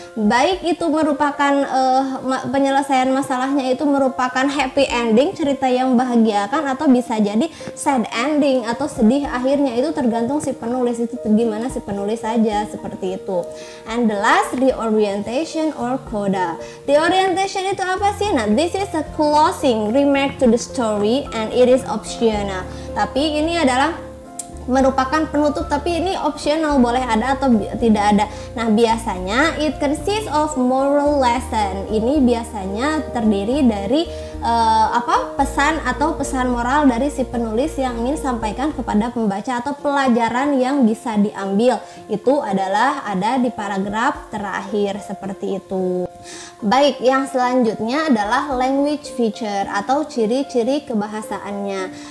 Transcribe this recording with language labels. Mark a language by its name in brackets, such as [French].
[Indonesian] Baik itu merupakan penyelesaian masalahnya itu merupakan happy ending, cerita yang membahagiakan, atau bisa jadi sad ending atau sedih akhirnya. Itu tergantung si penulis, itu gimana si penulis saja, seperti itu. [English] And the last, reorientation or coda. Reorientation [Indonesian] itu apa sih? [English] Nah, this is a closing remark to the story and it is optional. [Indonesian] Tapi ini adalah merupakan penutup, tapi ini optional, boleh ada atau tidak ada. Nah, biasanya [English] it consists of moral lesson. [Indonesian] Ini biasanya terdiri dari pesan atau pesan moral dari si penulis yang ingin sampaikan kepada pembaca, atau pelajaran yang bisa diambil. Itu adalah ada di paragraf terakhir, seperti itu. Baik, yang selanjutnya adalah language feature atau ciri-ciri kebahasaannya.